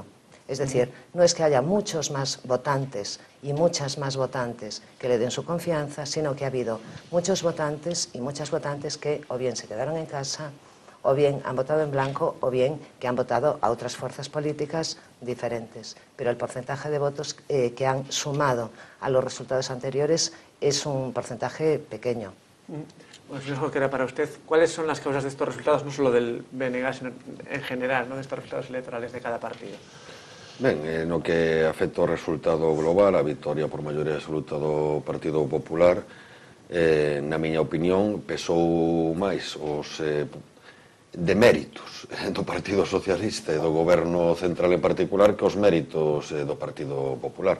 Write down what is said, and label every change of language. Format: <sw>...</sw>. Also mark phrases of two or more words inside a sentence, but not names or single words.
<es>Es decir, no es que haya muchos más votantes y muchas más votantes que le den su confianza, sino que ha habido muchos votantes y muchas votantes que o bien se quedaron en casa, o bien han votado en blanco, o bien que han votado a otras fuerzas políticas diferentes. Pero el porcentaje de votos que han sumado a los resultados anteriores es un porcentaje pequeño. Bueno, señor Jorquera, para usted, ¿cuáles son las causas de estos resultados, no solo del BNG, sino en general, ¿no?, de estos resultados electorales de cada partido?</es> <gl>Ben, no que afecta o resultado global, a vitoria por maioría absoluta do Partido Popular, na miña opinión, pesou máis os deméritos do Partido Socialista e do Goberno Central en particular que os méritos do Partido Popular.</gl>